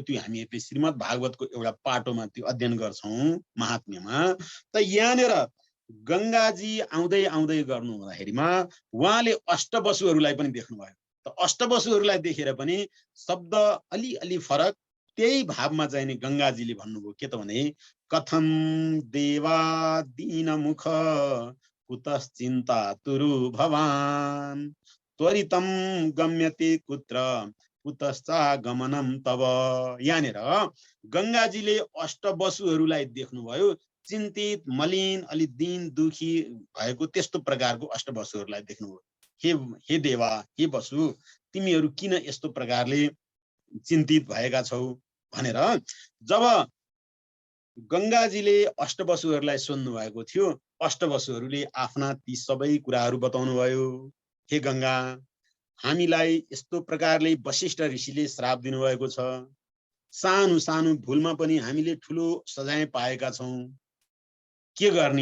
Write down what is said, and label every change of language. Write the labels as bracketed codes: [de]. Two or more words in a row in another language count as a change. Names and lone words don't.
[ne] त्यो हामीहरूले श्रीमद् भागवतको एउटा पाटोमा त्यो अध्ययन गर्छौँ महात्म्यमा। त यहाँनिर गङ्गाजी आउँदै आउँदै गर्नु हुँदाखेरिमा उहाँले अष्टवसुहरूलाई पनि देख्नुभयो। त अष्टवसुहरूलाई देखेर पनि शब्द अलिअलि फरक, त्यही भावमा चाहिँ नि गङ्गाजीले भन्नुभयो के त भने [sa] कथम देवा दीनमुख कुतश्चिन्ता तुरु भवान त्वरितम गम्यते कुत्र कुतश्चागमनम तब। [ne] यहाँनिर गङ्गाजीले अष्टवसुहरूलाई देख्नुभयो, चिन्तित मलिन अलि दीन दुखी भएको त्यस्तो प्रकारको अष्टवसुहरूलाई देख्नुभयो। हे देवा, हे वसु, तिमीहरू किन यस्तो प्रकारले चिन्तित भएका छौ भनेर जब गङ्गाजीले अष्टवसुहरूलाई सोध्नु भएको थियो, अष्टवसुहरूले आफ्ना ती सबै कुराहरू बताउनु भयो। हे गङ्गा, हामीलाई यस्तो प्रकारले वशिष्ठ ऋषिले श्राप दिनुभएको छ, सानो सानो भुलमा पनि हामीले ठुलो सजाय पाएका छौँ, के गर्ने?